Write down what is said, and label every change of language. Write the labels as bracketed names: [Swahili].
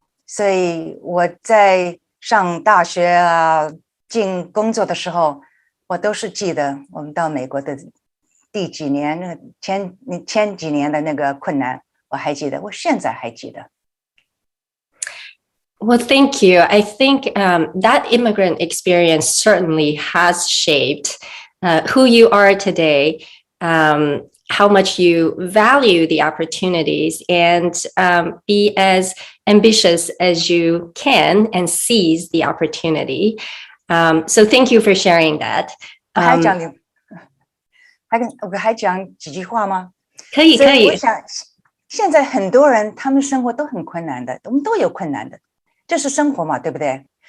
[Chinese] 所以我在上大学啊，进工作的时候，我都是记得我们到美国的第几年，前几年的那个困难，我还记得，我现在还记得。 [English] Well, thank you. I think that immigrant experience certainly has shaped who you are today, how much you value the opportunities, and be as ambitious as you can and seize the opportunity. So thank you for sharing that. [Chinese] 我还讲几句话吗？可以。我想现在很多人他们生活都很困难的，我们都有困难的，这是生活嘛，对不对？